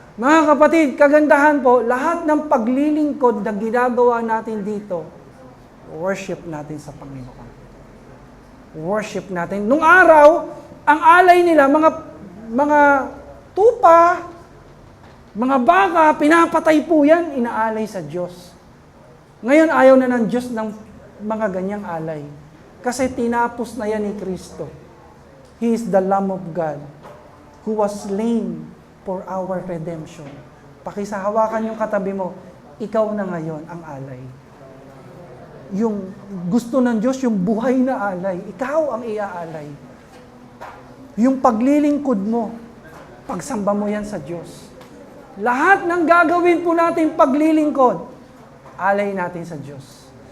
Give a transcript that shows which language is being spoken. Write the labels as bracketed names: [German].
[Filipino] Mga kapatid, kagandahan po, lahat ng paglilingkod na ginagawa natin dito, worship natin sa Panginoon. Worship natin. Nung araw, ang alay nila, mga tupa, mga baka, pinapatay po yan, inaalay sa Diyos. Ngayon, ayaw na ng Diyos ng mga ganyang alay. Kasi tinapos na yan ni Kristo. [English] He is the Lamb of God who was slain for our redemption. [Filipino] Pakisahawakan yung katabi mo, ikaw na ngayon ang alay. Yung gusto ng Diyos, yung buhay na alay, ikaw ang iaalay. Yung paglilingkod mo, pagsamba mo yan sa Diyos. Lahat ng gagawin po natin paglilingkod, alay natin sa Diyos.